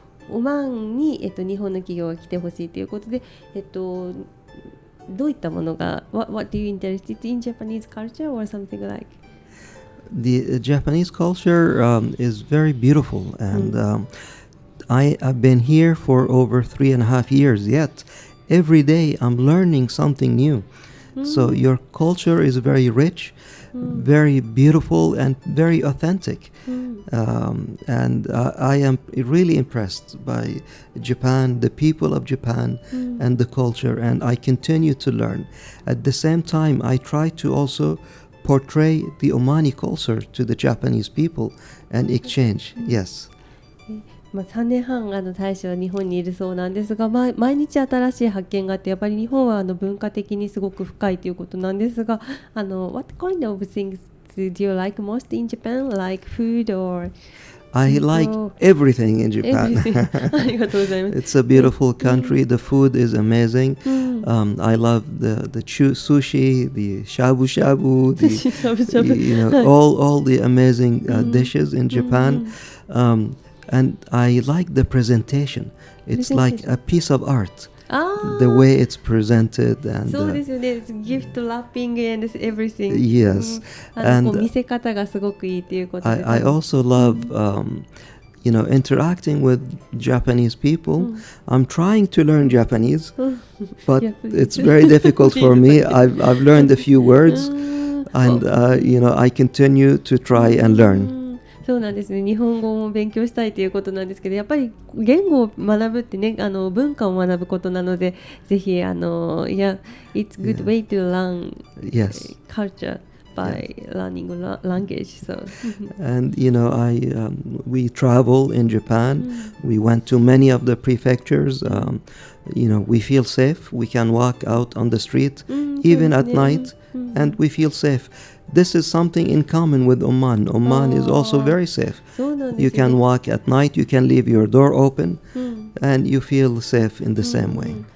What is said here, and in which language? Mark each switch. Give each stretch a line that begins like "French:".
Japanese: オマーンに、日本の企業が来てほしいということで、どういったものが
English: What do you interested in Japanese culture or something like? The Japanese culture is very beautiful, and I've been here for over 3.5 years. Yet every day I'm learning something new. So your culture is very rich, very beautiful, and very authentic. And I am really impressed by Japan, the people of Japan, and the culture, and I continue to learn. At the same time, I try to also portray the Omani culture to the Japanese people and exchange. Yes.
Japanese: 3年半大使は日本にいるそうなんですが、毎日新しい発見があって、やっぱり日本は文化的にすごく深いということなんですが、
English: What kind of things do you like most in Japan? Like food or? I like everything in Japan.
Japanese: ありがとうございます。
English: It's a beautiful country. The food is amazing. I love the sushi, the shabu shabu, all the amazing dishes in Japan. And I like the presentation. It's like a piece of art. The way it's presented and
Japanese: そうですよね。
English: ギフトラッピング and everything. Yes. And
Japanese: 見せ方がすごくいいということで。
English: I also love interacting with Japanese people. I'm trying to learn Japanese, but it's very difficult for me. I've learned a few words, and I continue to try and learn.
Japanese: そうなんですね。日本語も勉強したいということなんですけど、やっぱり言語を学ぶってね、文化を学ぶことなので、ぜひ
English: it's good way to learn culture by learning language. So and we travel in Japan. We went to many of the prefectures. We feel safe. We can walk out on the street even at night, and we feel safe.This is something in common with Oman. Oman is also very safe. You can walk at night, you can leave your door open, and you feel safe in the same way.